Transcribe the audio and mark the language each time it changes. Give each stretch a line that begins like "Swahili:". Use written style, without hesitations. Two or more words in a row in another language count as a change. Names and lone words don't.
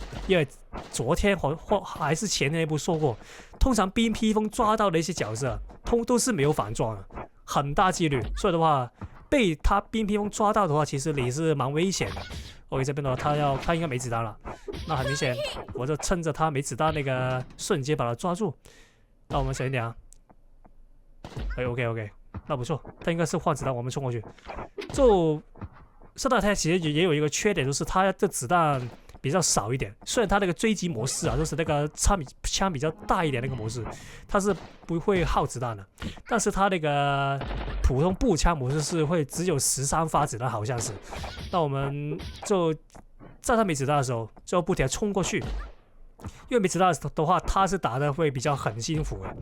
Chinese: 因為昨天還是前天不說過，通常冰披風抓到的一些角色，都是沒有反裝的，很大幾率。所以的話，被他冰披風抓到的話，其實你是蠻危險的。OK， 這邊的話他應該沒子彈了，那很明顯，我就趁着他沒子彈那個瞬間把他抓住。那我們小心點啊。OK，那不錯，他應該是換子彈，我們衝過去。就沙大太其實也有一個缺點，就是他的子彈比較少一點。雖然他那個追擊模式啊，就是那個槍比較大一點那個模式，他是不會耗子彈的，但是他那個普通步槍模式是會只有13發子彈，好像是。那我們就在他沒子彈的時候，就不停地衝過去，因為沒子彈的話，他是打的會比較很辛苦的。